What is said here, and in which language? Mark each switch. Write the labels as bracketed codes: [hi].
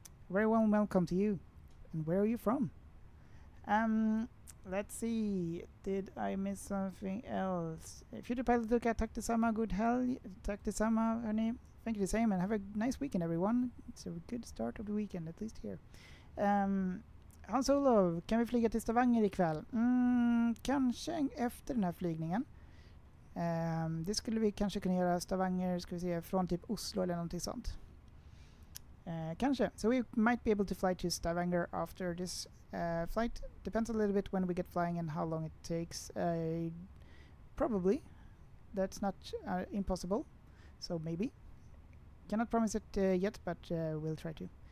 [en] Very warm welcome to you. And where are you from? Let's see. Did I miss something else? Future pilot look at [sv] tack detsamma, [en] good helg. [sv] Tack detsamma, hörni. [en] Thank you the same and have a nice weekend everyone. It's a good start of the weekend, at least here. [sv] Hans Olof, kan vi flyga till Stavanger ikväll? Kanske efter den här flygningen. Det skulle vi kanske kunna göra. Stavanger, ska vi se, från typ Oslo eller någonting sånt. Kanske. [en] So we might be able to fly to Stavanger after this flight. Depends a little bit when we get flying and how long it takes. Probably. That's not impossible. So maybe. Cannot promise it yet, but we'll try to.